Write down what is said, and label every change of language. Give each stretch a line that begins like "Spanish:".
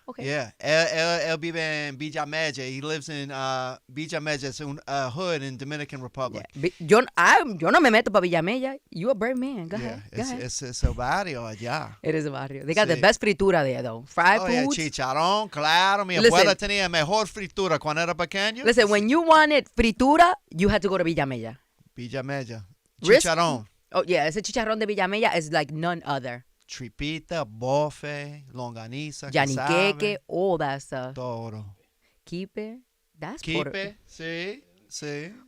English: Okay. Yeah.
Spanish: Él vive en
English: Villa Mella. He lives in Villa Mella. It's a hood in Dominican Republic. Yeah.
Spanish: Yo no me meto para
English: Villa Mella. You a brave man. Go ahead. It's a barrio
Spanish: allá.
English: It is a barrio. They got the best fritura there, though. Fried foods.
Spanish: Yeah, chicharrón, claro. Mi abuela tenía mejor fritura cuando era pequeño.
English: Listen, when you wanted fritura, you had to go to Villa Mella.
Spanish: Villa Mella. Chicharrón.
English: Oh, yeah.
Spanish: Ese chicharrón de
English: Villa Mella is like none other.
Spanish: Tripita, bofe, longaniza,
English: yaniqueque, all that stuff.
Spanish: Todo.
English: Kipe. That's
Spanish: Kipe, sí.